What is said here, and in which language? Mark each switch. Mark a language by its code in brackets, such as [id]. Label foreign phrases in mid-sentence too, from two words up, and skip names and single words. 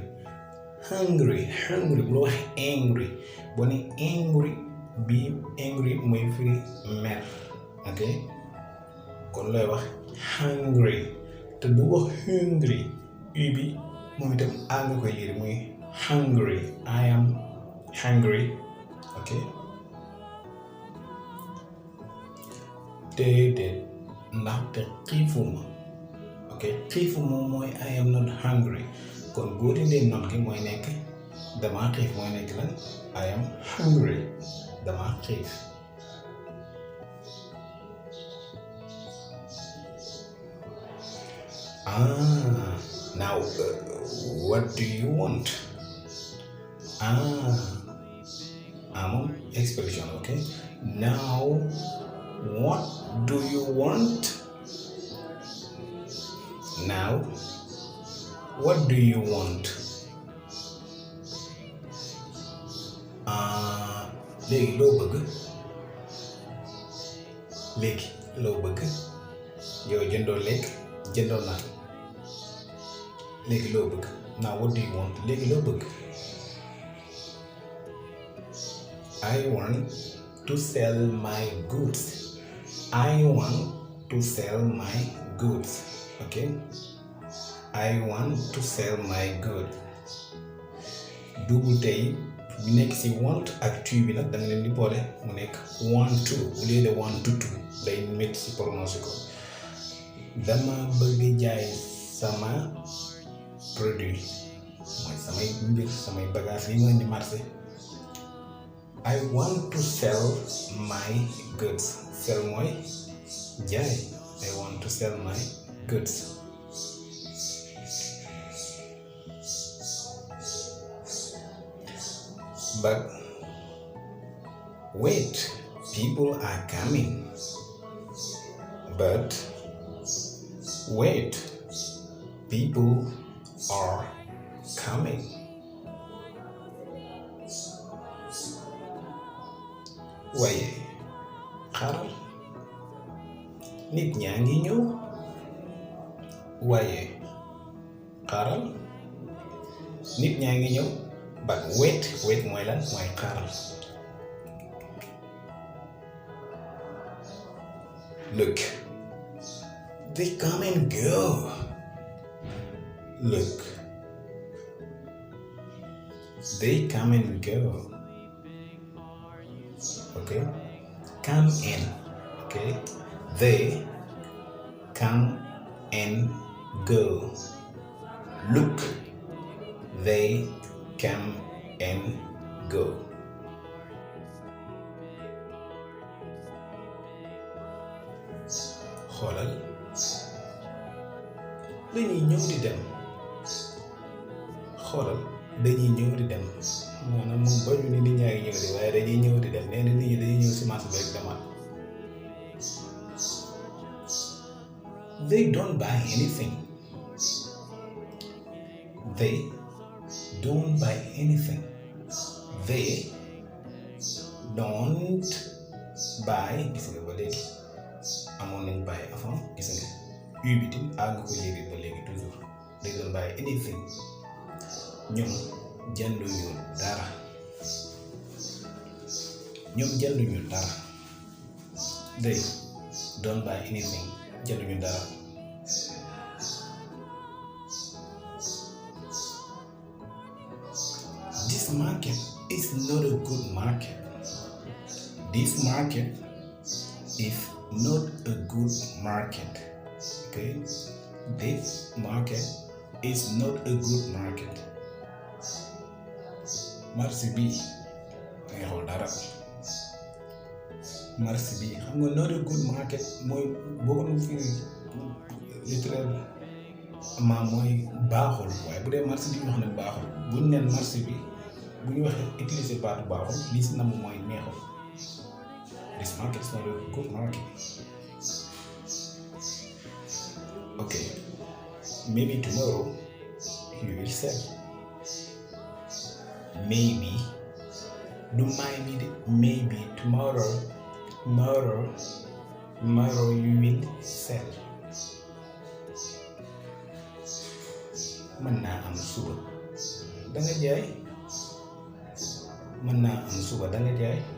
[wo] Hungry bul wax angry boo ne angry bi angry mooy firi mer, ok? Kon looy wax hungry te du wax hungry u bi moom itam a nga koy liir muy hungry. [en] I am hungry. [wo] ok déedéet ndaxte xiifuma. ok xiifuma mooy [en] I am not hungry [wo] kon boo dindee not gi mooy nekk dama xiif mooy nekk lan [en] I am hungry [wo] dama xiif. [en] Now what do you want? [wo] Moom expression. [en] okay now what do you want? Now what do you want? [wo] léegi loo bëgg. léegi loo bëgg yow jëndoo lekk jëndoo naan léegi loo bëgg. [en] now what do you want? [wo] léegi loo bëgg. [en] I want to sell my goods. I want to sell my goods. okay I want to sell my goods. [wo] double tey bi nekk ci want ak to bi nag da nga leen di boole mu nekk [en] want to [fr] au lieu de [en] want to [wo] day métti ci prononcer ko. dama bëgg jaay sama produit mooy samay mbir samay bagage yi ma indi marché. [en] I want to sell my goods. [wo] sell mooy jaay. [en] I want to sell my goods. But wait, people are coming. But wait, people are coming. [wo] waaye xaaral nit ñaa ngi ñëw. waaye xaaral nit ñaa ngi ñëw. [en] but wait [wo] mooy lan mooy xaaral. [en] look they come and go. look they come and go. okay come in. okay they come and go. look they come and go. [wo] xoolal dañuy ñëw di dem. xoolal dañuy ñëw di dem maanaam moom bañu ni nit ñaa ngi ñëw di waaye dañuy ñëw di dem nee na nit ñi dañuy ñëw si marché bi rek demaat. [en] they don't buy anything. they don't buy anything. they don't buy. [wo] gis nga ba léegi amoon nañ buy avant gis nga yu bi tim àgg ko léegi ba léegi toujours [en] they don't buy anything. [wo] ñoom jënduñu dara. ñoom jënduñu dara. [en] they don't buy anything. [wo] jënduñu dara. [en] This market is not a good market. This market is not a good market. Okay? This market is not a good market. [wo] marché bi neexul dara. marché bi xam nga [en] not a good market [wo] mooy boo ko doon firi littéral mooy baaxul waaye bu dee marché bi ñu wax ne baaxul bu ñu neen marché bi bu ñu waxee utiliser baatu baaxul li si nam mooy neexul. [en] This market is not a good market. Okay, maybe tomorrow you will sell. Maybe du maybe de maybe tomorrow you will sell. [wo] mën naa am suba da nga jaay. mën naa am suba da nga jaay.